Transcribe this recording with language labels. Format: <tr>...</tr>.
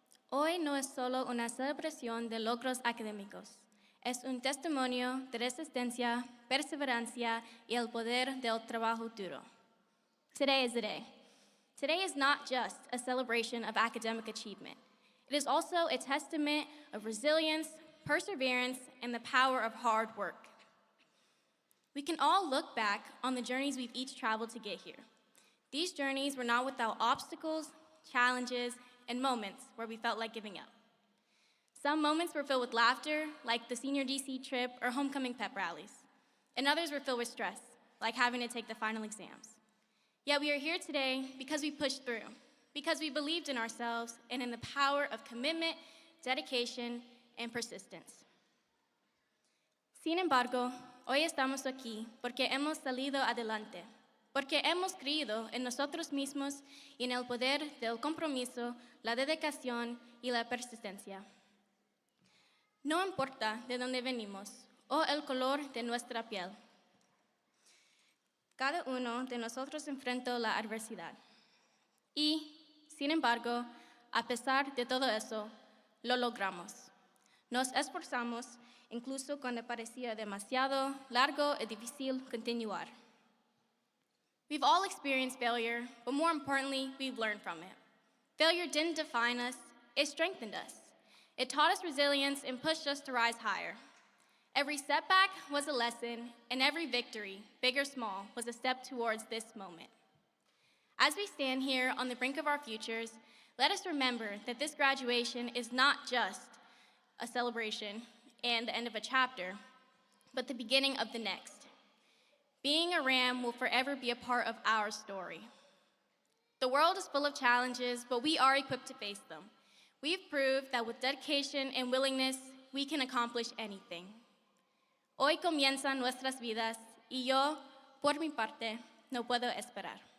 <es>Hoy no es solo una celebración de logros académicos, es un testimonio de resistencia, perseverancia y el poder del trabajo duro.</es> <en>Today is the day. Today is not just a celebration of academic achievement. It is also a testament of resilience, perseverance, and the power of hard work. We can all look back on the journeys we've each traveled to get here. These journeys were not without obstacles, challenges, and moments where we felt like giving up. Some moments were filled with laughter, like the senior DC trip or homecoming pep rallies, and others were filled with stress, like having to take the final exams. Yet we are here today because we pushed through, because we believed in ourselves and in the power of commitment, dedication, and persistence.</en> <es>Sin embargo, hoy estamos aquí porque hemos salido adelante, porque hemos creído en nosotros mismos y en el poder del compromiso, la dedicación y la persistencia. No importa de dónde venimos o el color de nuestra piel. Cada uno de nosotros enfrentó la adversidad. Y, sin embargo, a pesar de todo eso, lo logramos. Nos esforzamos incluso cuando parecía demasiado largo y difícil continuar.</es> <en>We've all experienced failure, but more importantly, we've learned from it. Failure didn't define us, it strengthened us. It taught us resilience and pushed us to rise higher. Every setback was a lesson, and every victory, big or small, was a step towards this moment. As we stand here on the brink of our futures, let us remember that this graduation is not just a celebration and the end of a chapter, but the beginning of the next. Being a Ram will forever be a part of our story. The world is full of challenges, but we are equipped to face them. We've proved that with dedication and willingness, we can accomplish anything.</en> <es>Hoy comienzan nuestras vidas, y yo, por mi parte, no puedo esperar.</es>